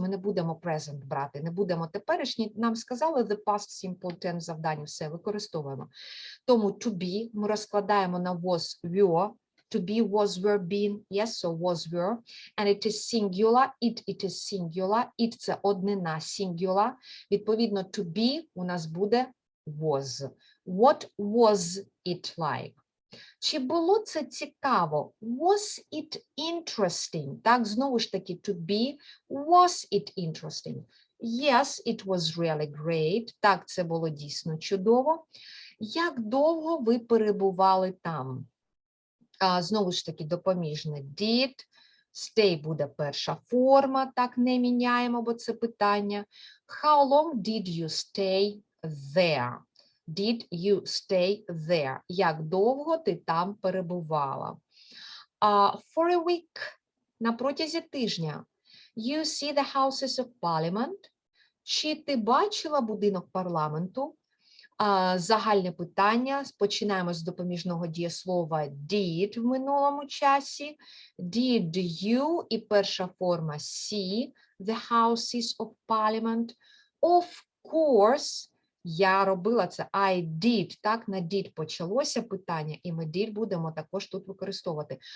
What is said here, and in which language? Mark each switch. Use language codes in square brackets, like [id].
[uk] Ми не будемо present брати, не будемо теперішній. Нам сказали the past simple tense завдання, все, використовуємо. Тому to be ми розкладаємо на was, were. [en] To be, was, were, been. Yes, so was, were. And it is singular. It is singular. [uk] It – це однина, singular. Відповідно, to be у нас буде was. [en] What was it like? [uk] Чи було це цікаво? [en] Was it interesting? [uk] Так, знову ж таки, to be. [en] Was it interesting? Yes, it was really great. [uk] Так, це було дійсно чудово. Як довго ви перебували там? Знову ж таки, допоміжне did. Stay буде перша форма, так не міняємо, бо це питання. [en] How long did you stay there? Did you stay there? [uk] Як довго ти там перебувала? [en] For a week. [uk] На протязі тижня. [en] You see the Houses of Parliament. [uk] Чи ти бачила будинок парламенту? Загальне питання. Починаємо з допоміжного дієслова did в минулому часі. [en] Did you [uk] і перша форма [en] see the Houses of Parliament? Of course, [uk] я робила це. [en] I did. [uk] Так, на did почалося питання, і ми did будемо також тут використовувати.